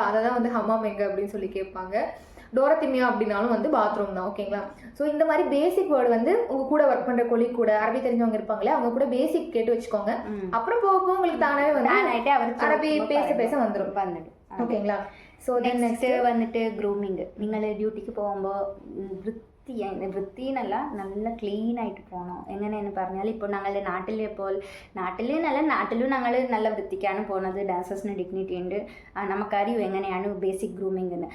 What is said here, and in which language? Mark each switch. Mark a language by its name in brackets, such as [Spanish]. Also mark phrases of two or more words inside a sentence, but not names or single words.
[Tamil] அதை தான் வந்து ஹம்மாம் எங்கே அப்படின்னு சொல்லி கேட்பாங்க. டோரத்திமியா அப்படின்னாலும் வந்து பாத்ரூம் தான், ஓகேங்களா? ஸோ இந்த மாதிரி [English] basic word [Tamil] வந்து உங்கள் கூட ஒர்க் பண்ணுற கொலீக் கூட அரபி தெரிஞ்சவங்க இருப்பாங்களே, அவங்க கூட பேசிக் கேட்டு வச்சுக்கோங்க. அப்புறம் போக போக உங்களுக்கு தானாகவே வந்து அரபி பேச வந்துடும், ஓகேங்களா? ஸோ [Malayalam] നെക്സ്റ്റ് വന്നിട്ട് ഗ്രൂമിങ്. നിങ്ങൾ ഡ്യൂട്ടിക്ക് പോകുമ്പോൾ വൃത്തിയെന്നല്ല നല്ല ക്ലീൻ ആയിട്ട് പോകണം. എങ്ങനെയെന്ന് പറഞ്ഞാൽ ഇപ്പോൾ ഞങ്ങളുടെ നാട്ടിലും ഞങ്ങൾ നല്ല വൃത്തിക്കാണ് പോകുന്നത്. [English] dancers dignity [Malayalam] ഉണ്ട്, നമുക്കറിയും എങ്ങനെയാണ് [English] basic grooming [Malayalam] എന്ന്.